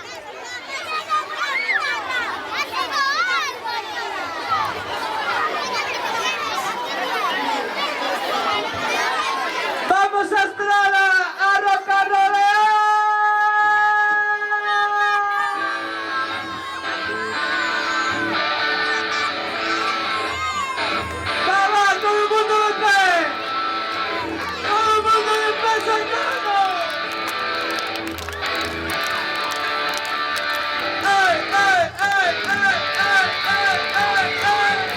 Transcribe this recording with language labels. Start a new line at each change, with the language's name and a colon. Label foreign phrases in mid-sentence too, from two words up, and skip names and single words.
Spanish: Vamos a Estrada a
English: rock and rollear.
Spanish: ¡Va, todo el mundo de pie! ¡Todo el mundo de pie saltando! ¡Ay, ay, ay, ay, ay, ay, ay, ay!